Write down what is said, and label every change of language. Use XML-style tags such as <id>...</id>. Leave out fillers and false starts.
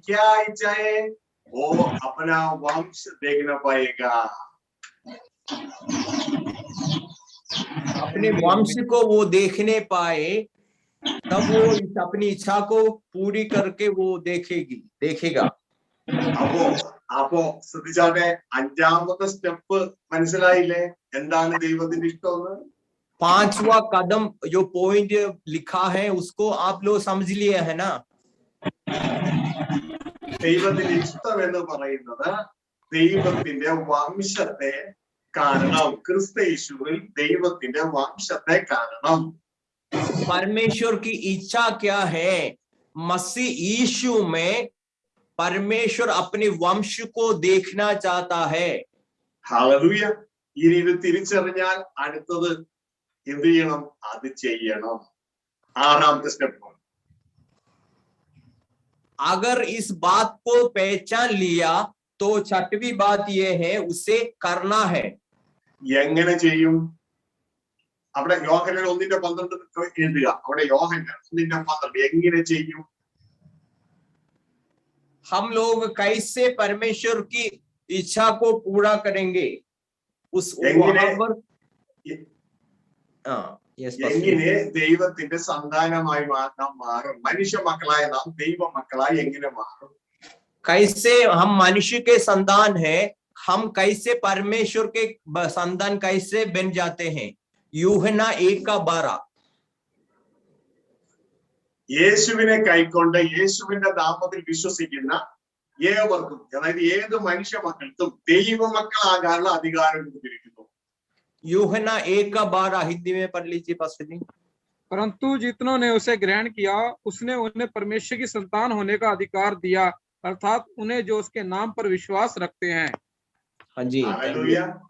<hi>क्या इच्छा है? वो अपना वंश देखना पाएगा. अपने वंश को वो देखने पाए तब वो अपनी इच्छा को पूरी करके वो देखेगा।</hi> <ml>അപ്പോ ശ്രദ്ധിച്ചാട്ടെ, 5ാമത്തെ സ്റ്റെപ്പ് മനസ്സിലായില്ലേ? എന്താണ് ദൈവത്തിന്റെ ഇഷ്ടം?</ml> <hi>5वां कदम जो पॉइंट लिखा है उसको आप लोग समझ लिए है ना?</hi> <ml>ദൈവത്തിന്റെ ഇഷ്ടം എന്ന് പറയുന്നത് ദൈവത്തിന്റെ വംശത്തെ കാണണം. ക്രിസ്തുയേശുവിൽ ദൈവത്തിന്റെ വംശത്തെ കാണണം.</ml> <hi>परमेश्वर की इच्छा क्या है? मसीह यीशु में परमेश्वर अपने वंश को देखना चाहता है।</hi> <ml>ഹല്ലേലൂയ. ഇനി ഇത് തിരിച്ചറിഞ്ഞാൽ അടുത്തത് എന്ത് ചെയ്യണം? അത് ചെയ്യണം. 6ാമത്തെ സ്റ്റെപ്പ്.</ml> <hi>अगर इस बात को पहचान लिया तो 6वीं बात ये है उसे करना है।</hi> <ml>എങ്ങനെ ചെയ്യും? അവിടെ യോഹന്നാൻ 1:12 എഴുതുക. അവിടെ യോഹന്നാൻ 1:12 എങ്ങനെ ചെയ്യും?</ml> <hi>हम लोग कैसे परमेश्वर की इच्छा को पूरा करेंगे? उस वहां पर</hi> <ml>എങ്ങനെ ദൈവത്തിന്റെ സന്താനമായി നാം മാറും? മനുഷ്യ മക്കളായ നാം ദൈവ മക്കളായി എങ്ങനെ മാറും?</ml> <hi>कैसे हम मनुष्य के संतान है, हम कैसे परमेश्वर के संतान कैसे बन जाते हैं? यूहन्ना 1:12।</hi> <ml>യേശുവിനെ കൈക്കൊണ്ട് യേശുവിന്റെ നാമത്തിൽ വിശ്വസിക്കുന്ന ഏവർക്കും, അതായത് ഏത് മനുഷ്യ മക്കൾക്കും ദൈവ മക്കളാകാനുള്ള അധികാരം കൊടുത്തിരിക്കുന്നു.</ml> <hi>यूहन्ना 1:12 हिंदी में पढ़ लीजिए पास्टर जी। परंतु जितनों ने उसे ग्रहण किया उसने उन्हें परमेश्वर की संतान होने का अधिकार दिया, अर्थात उन्हें जो उसके नाम पर विश्वास रखते हैं। हाँ जी। हालेलुया.</hi>